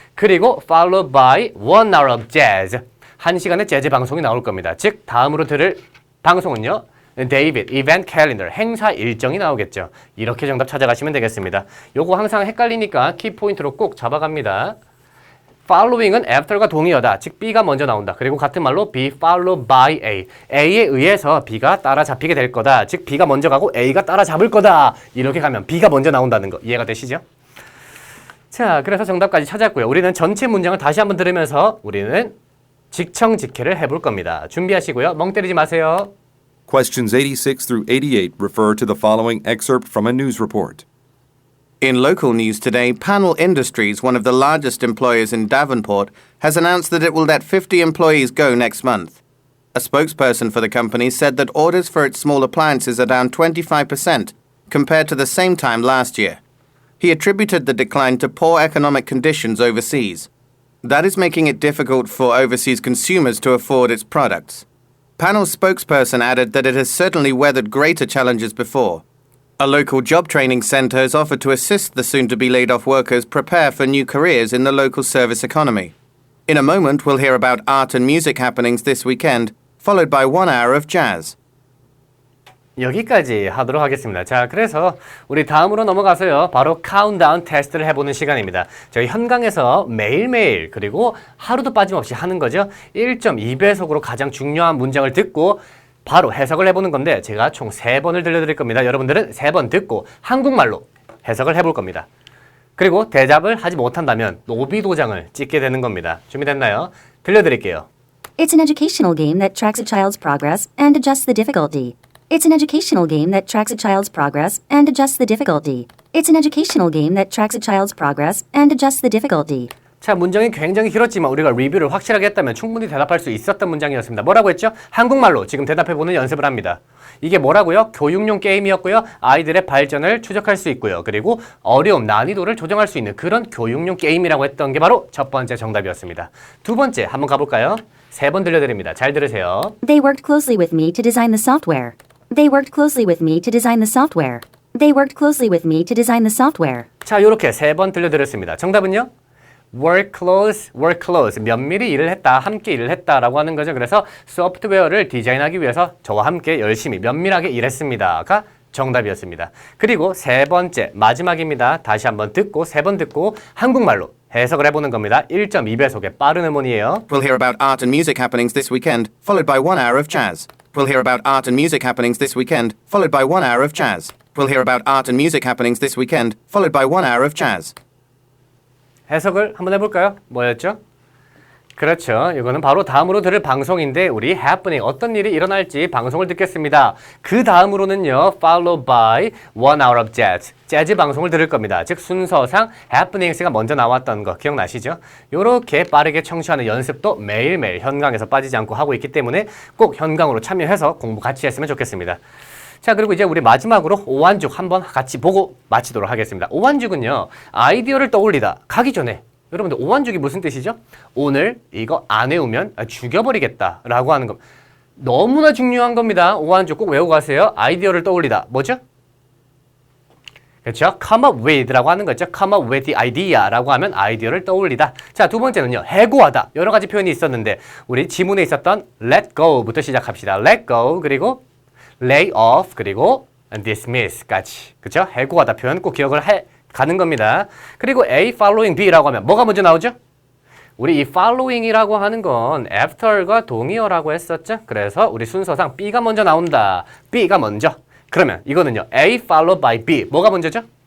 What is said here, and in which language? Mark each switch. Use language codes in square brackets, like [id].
[ko] 그리고 [en] followed by 1 hour of jazz, [ko] 1시간의 재즈 방송이 나올 겁니다. 즉 다음으로 들을 방송은요, 데이빗 이벤트 캘린더, 행사 일정이 나오겠죠. 이렇게 정답 찾아가시면 되겠습니다. 요거 항상 헷갈리니까 키포인트로 꼭 잡아갑니다. following은 after가 동의어다. 즉 B가 먼저 나온다. 그리고 같은 말로 [en] B followed by A. [ko] A에 의해서 B가 따라잡히게 될 거다. 즉 B가 먼저 가고 A가 따라잡을 거다. 이렇게 가면 B가 먼저 나온다는 거 이해가 되시죠? 자, 그래서 정답까지 찾았고요. 우리는 전체 문장을 다시 한번 들으면서 우리는 직청직해를 해볼 겁니다. 준비하시고요. 멍 때리지 마세요. [en] Questions 86 through 88 refer to the following excerpt from a news report. In local news today, Panel Industries, one of the largest employers in Davenport, has announced that it will let 50 employees go next month. A spokesperson for the company said that orders for its small appliances are down 25% compared to the same time last year. He attributed the decline to poor economic conditions overseas. That is making it difficult for overseas consumers to afford its products. Panel's spokesperson added that it has certainly weathered greater challenges before. A local job training centre has offered to assist the soon-to-be laid-off workers prepare for new careers in the local service economy. In a moment, we'll hear about art and music happenings this weekend, followed by 1 hour of jazz. [ko] 여기까지 하도록 하겠습니다. 자, 그래서 우리 다음으로 넘어가서요. 바로 카운트다운 테스트를 해보는 시간입니다. 저희 현강에서 매일매일 그리고 하루도 빠짐없이 하는 거죠. 1.2배속으로 가장 중요한 문장을 듣고 바로 해석을 해보는 건데 제가 총 3번을 들려드릴 겁니다. 여러분들은 3번 듣고 한국말로 해석을 해볼 겁니다. 그리고 대답을 하지 못한다면 노비 도장을 찍게 되는 겁니다. 준비됐나요? 들려드릴게요. [en] It's an educational game that tracks a child's progress and adjusts the difficulty. It's an educational game that tracks a child's progress and adjusts the difficulty. It's an educational game that tracks a child's progress and adjusts the difficulty. [ko] 자, 문장이 굉장히 길었지만 우리가 리뷰를 확실하게 했다면 충분히 대답할 수 있었던 문장이었습니다. 뭐라고 했죠? 한국말로 지금 대답해보는 연습을 합니다. 이게 뭐라고요? 교육용 게임이었고요. 아이들의 발전을 추적할 수 있고요. 그리고 어려움, 난이도를 조정할 수 있는 그런 교육용 게임이라고 했던 게 바로 첫 번째 정답이었습니다. 두 번째 한번 가볼까요? 3번 들려드립니다. 잘 들으세요. [en] They worked closely with me to design the software. They worked closely with me to design the software. They worked closely with me to design the software. [ko] 자, 이렇게 3번 들려드렸습니다. 정답은요? [en] work close. [ko] 면밀히 일을 했다, 함께 일을 했다라고 하는 거죠. 그래서 소프트웨어를 디자인하기 위해서 저와 함께 열심히 면밀하게 일했습니다가 정답이었습니다. 그리고 3번째 마지막입니다. 다시 한번 듣고 3번 듣고 한국말로 해석을 해보는 겁니다. 1.2배속의 빠른 음원이에요. [en] We'll hear about art and music happenings this weekend, followed by 1 hour of jazz. We'll hear about art and music happenings this weekend, followed by 1 hour of jazz. We'll hear about art and music happenings this weekend, followed by 1 hour of jazz. [ko] 해석을 한번 해볼까요? 뭐였죠? 그렇죠. 이거는 바로 다음으로 들을 방송인데 우리 happening 어떤 일이 일어날지 방송을 듣겠습니다. 그 다음으로는요. [en] followed by 1 hour of jazz. [ko] 재즈 방송을 들을 겁니다. 즉 순서상 happenings가 먼저 나왔던 거 기억나시죠? 요렇게 빠르게 청취하는 연습도 매일매일 현강에서 빠지지 않고 하고 있기 때문에 꼭 현강으로 참여해서 공부 같이 했으면 좋겠습니다. 자, 그리고 이제 우리 마지막으로 오한죽 한번 같이 보고 마치도록 하겠습니다. 오한죽은요. 아이디어를 떠올리다. 가기 전에 여러분들 오한죽이 무슨 뜻이죠? 오늘 이거 안 해오면 죽여버리겠다 라고 하는 거. 너무나 중요한 겁니다. 오한죽 꼭 외우고 가세요. 아이디어를 떠올리다. 뭐죠? 그렇죠? come up with 라고 하는 거죠. [en] come up with the idea [ko] 라고 하면 아이디어를 떠올리다. 자, 두 번째는요. 해고하다. 여러 가지 표현이 있었는데 우리 지문에 있었던 let go부터 시작합시다. let go 그리고 lay off 그리고 dismiss까지. 그렇죠? 해고하다 표현 꼭 기억을 가는 겁니다. 그리고 [en] A following B [ko] 라고 하면 뭐가 먼저 나오죠? 우리 이 following이라고 하는 건 after가 동의어라고 했었죠? 그래서 우리 순서상 B가 먼저 나온다. B가 먼저. 그러면 이거는요. [en] A followed by B. [ko] 뭐가 먼저죠?